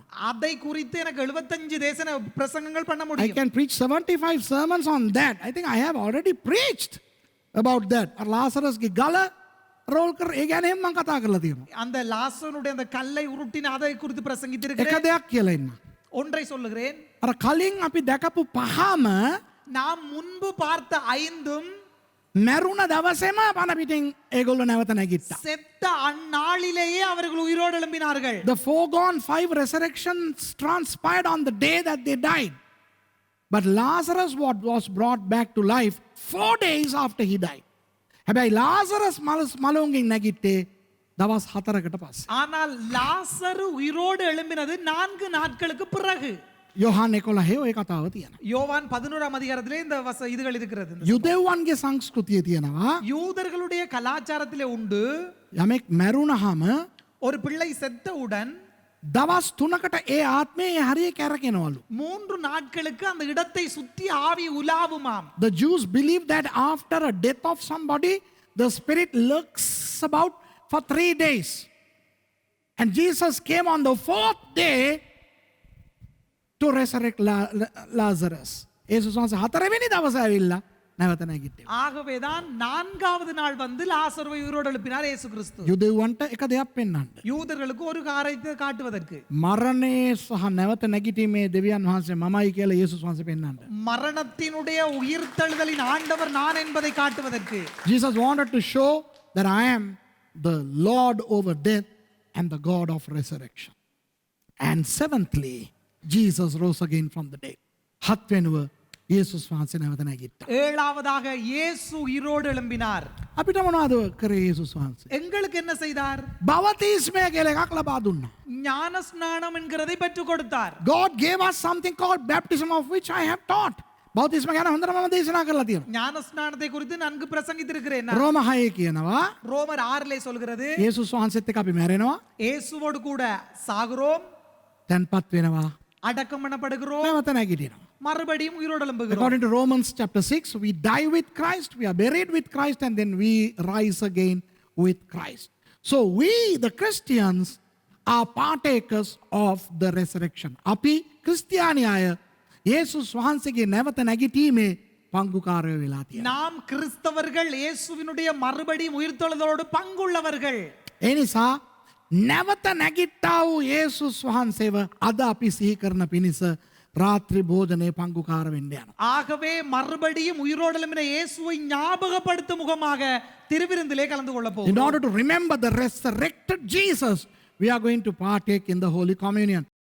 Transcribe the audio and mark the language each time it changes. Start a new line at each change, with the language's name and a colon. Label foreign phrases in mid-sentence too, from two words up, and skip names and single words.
Tamil: அதை குறித்து எனக்கு 75 தேசன பிரசங்கங்கள் பண்ண
English: I
Tamil: முடியும்.
English: can preach 75 sermons on that. I think I have already preached about that.
Sinhala: ලාසරස්ගේ ගල රෝල් කර ඒ ගැන මම කතා කරලා තියෙනවා.
Tamil: அந்த லாசருடைய அந்த கல்லை உருட்டின அதை குறித்து
Sinhala: එක
Tamil: பிரசங்கித்திருக்கிறேன்.
Sinhala: දෙයක් කියලා ඉන්න.
Tamil: ஒன்றை சொல்லுகிறேன்.
Sinhala: අර කලින් අපි දැකපු පහම
Tamil: நாம் முன்பு பார்த்த 5ம்
Sinhala: මැරුණ දවසේම පණ පිටින් ඒගොල්ලෝ නැවත නැගිට්ටා.
Tamil: செத்த அந்நாளிலேயே அவர்கள் உயிரோடு எழும்பினார்கள்.
English: The foregone 5 resurrections transpired on the day that they died. But Lazarus was brought back to life 4 days after he died.
Sinhala: හැබැයි ලාසරස් මලුන්ගෙන් නැගිට්ටේ දවස් 4කට පස්සේ.
Tamil: ஆனால் லாசரு உயிரோடு எழும்பினது 4 நாட்களுக்கு பிறகு.
Sinhala: යොහන් 11 ඔය කතාව තියෙනවා.
Tamil: யோவான் 11ஆம் அதிகாரத்திலே இந்த இதுகள் இருக்கிறது.
Sinhala: යුදෙව්වන්ගේ සංස්කෘතිය තියෙනවා.
Tamil: யூதர்களுடைய கலாச்சாரத்திலே உண்டு.
Sinhala: යමෙක් මැරුණාම
Tamil: ஒரு பிள்ளை செத்தவுடன்
Sinhala: දවස් 3කට ඒ ආත්මේ හරිය කැරකෙනවලු.
Tamil: 3 நாட்களுக்கு அந்த இடத்தை சுத்தி ஆவி உலாவுமாம்.
English: The Jews believe that after a death of somebody, the spirit lurks about for 3 days. And Jesus came on the 4th day to resurrect Lazarus.
Sinhala: යේසුස් වහන්සේ 4 වෙනි දවසේ ඇවිල්ලා නැවත නැගිට්ටා.
Tamil: ஆகவேதான் 4வது நாள் வந்து லாசருவை உயிரோடு எழுப்பினார் இயேசு கிறிஸ்து.
Sinhala: යුදෙව්වන්ට එක දෙයක් පෙන්වන්න.
Tamil: யூதர்களுக்கு ஒரு காரியத்தை காட்டுவதற்கு.
Sinhala: මරණය සහ නැවත නැගිටීමේ දෙවියන් වහන්සේ මමයි කියලා යේසුස් වහන්සේ පෙන්වන්න.
Tamil: மரணத்தினுடைய உயிர்த்தெழுதலின் ஆண்டவர் நான் என்பதை காட்டுவதற்கு.
English: Jesus wanted to show that I am the Lord over death and the God of resurrection. And seventhly, Jesus rose again from the dead.
Sinhala: 7 වෙනුව යේසුස් වහන්සේ නැවත නැගිට්ටා.
Tamil: 7வதாக இயேசு உயிரோடு எழும்பினார்.
Sinhala: අපිට මොනවද කරේ යේසුස් වහන්සේ?
Tamil: எங்களுக்கு என்ன செய்தார்?
Sinhala: බවතිස්මය කියලා එකක් ලබා දුන්නා.
Tamil: ஞான ஸ்நானம் என்கிறதை பெற்றுக் கொடுத்தார்.
English: God gave us something called baptism, of which I have taught.
Sinhala: බවතිස්ම ගැන හොඳට මම දේශනා කරලා තියෙනවා.
Tamil: ஞான ஸ்நானத்தை குறித்து நன்கு பிரசங்கித்திருக்கிறேன்.
Sinhala: රෝම 6 කියනවා
Tamil: ரோமர் 6லே சொல்கிறது
Sinhala: යේසුස් වහන්සේත් එක්ක අපි මැරෙනවා,
Tamil: இயேசுவோடு கூட சாகுறோம்,
Sinhala: තැන්පත් වෙනවා,
Tamil: அடக்கம் பண்ணப்படுகிறோம்,
Sinhala: නැවත නැගිටිනවා.
Tamil: மறுபடியும் உயிரோடு எழும்புகிறோம்.
English: According to Romans chapter 6, we die with Christ, we are buried with Christ, and then we rise again with Christ. So we, the Christians, are partakers of the resurrection.
Sinhala: අපි ක්‍රිස්තියානි අය යේසුස් වහන්සේගේ නැවත නැගිටීමේ පංගුකාරයෝ වෙලා තියෙනවා.
Tamil: நாம் கிறிஸ்தவர்கள் இயேசுவினுடைய மறுபடியும் உயிர்த்தெழுதலோடு பங்குள்ளவர்கள்.
Sinhala: ඒ නිසා නැවත නැගිට්ටා වූ යේසුස් වහන්සේව අද අපි සිහි කරන පිණිස රාත්‍රී භෝජනයේ පංගුකාර වෙන්න යනවා.
Tamil: ஆகவே மறுபடியும் உயிரோடு எழும்பின இயேசுவை ஞாபகப்படுத்தும் முகமாக திருவிருந்திலே கலந்து கொள்ள
English: In
Tamil: போகிறோம்.
English: order to remember the resurrected Jesus, we are going to partake in the Holy Communion.